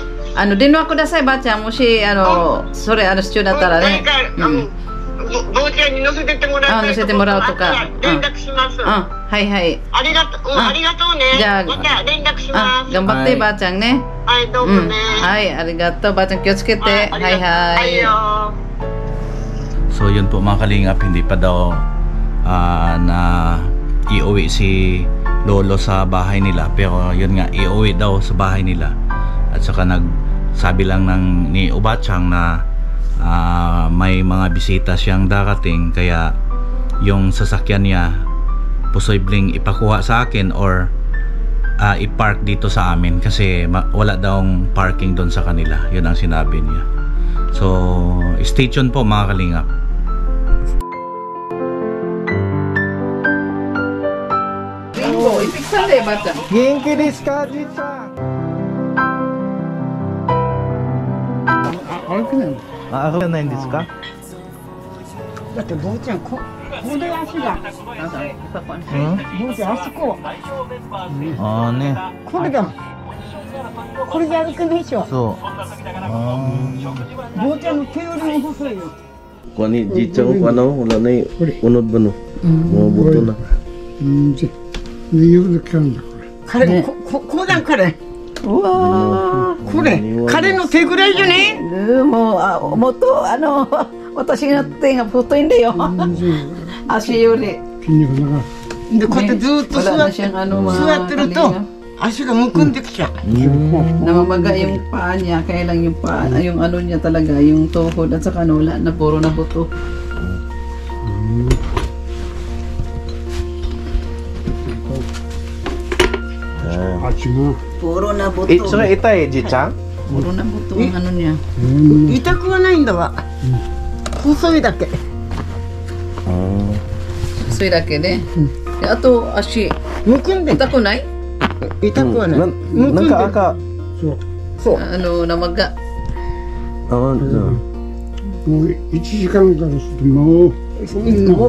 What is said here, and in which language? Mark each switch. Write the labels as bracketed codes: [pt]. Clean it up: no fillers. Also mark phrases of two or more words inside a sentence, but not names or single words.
[ja] 電話ください、ばあちゃん。もし、それ、必要だったらね。ばあちゃんに乗せてってもらう。乗せてもらうとか。連絡します。はいはい。ありがとうね。じゃあ、また連絡します。頑張って、ばあちゃんね。はい、どうもね。はい、ありがとう。ばあちゃん気をつけて。はいはい。 [tl] So yun po mga kalingap, hindi pa daw na iuwi si Lolo sa bahay nila, pero yun nga, iuwi daw sa bahay nila. At saka nagsabi lang ni Obachang na may mga bisita siyang darating, kaya yung sasakyan niya posibleng ipakuha sa akin or i-park dito sa amin kasi wala daw parking doon sa kanila. Yun ang sinabi niya. So [en] stay tuned [tl] po mga kalingap. [ja] 元気ですか、じいちゃん? 歩けないんですか？だって坊ちゃんここで足が。坊ちゃんあそこ。ああね。これだ。これで歩けないでしょ。そう。坊ちゃんの手よりも細いよ。 [tl] Kuha ni Jichang wala na unod ba no? Mga buto na. [ja] 彼こうだ彼。うわこれ彼の手ぐらいじゃね。もっと私の手が太いんだよ。足より。でこうやってずっと座ってると足がむくんできちゃう。 [tl] Namamaga yung paa niya, kaya lang yung paa, yung niya talaga, yung tuhod at saka wala na puro na buto. Puro na buto. [ja] それ痛いじいちゃん？ [tl] Puro na buto ang niya. [ja] 痛くはないんだわ。細いだけ。細いだけで。あと足むくんで痛くない？痛くはない。なんか赤。そう。 [tl] namaga。 [ja] もう1時間からするともう